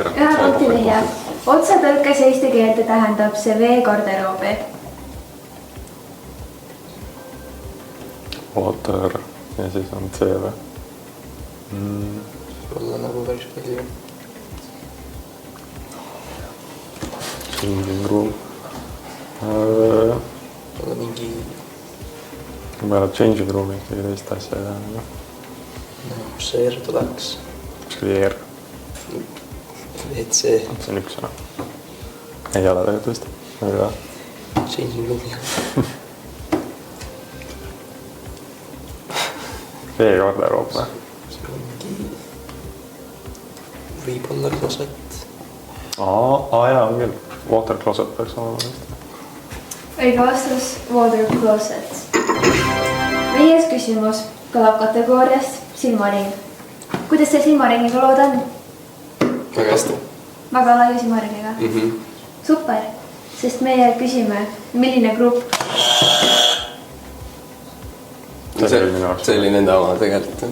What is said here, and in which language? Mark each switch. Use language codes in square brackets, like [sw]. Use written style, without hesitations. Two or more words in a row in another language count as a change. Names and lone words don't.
[et] 1 punkti vihja. Otsetõlkes eesti keelde tähendab see veegarderoobi. Water ja siis on C või? Olla nagu päris palju. [en] Changing room. [et] Olla mingi peale [en] changing room'i [et] ikkagi teist asja ei tea. Kus see R tuleks? Kas oli ER? WC. See on üks sõna. Ei ole tegelikult vist. Aga [en] Changing room'iga. [et] veegarderoop või? See ongi... Võib-olla closet. Jaa, on küll. [en] Water closet [et] peaks olema vist. õige vastus [en] water closet. [et] 5. küsimus kõlab kategooriast silmaring. Kuidas see silmaringiga lood on? Väga hästi. Väga laiu silmaringiga. Super, sest meie küsime, milline grupp. See oli nende oma tegelikult.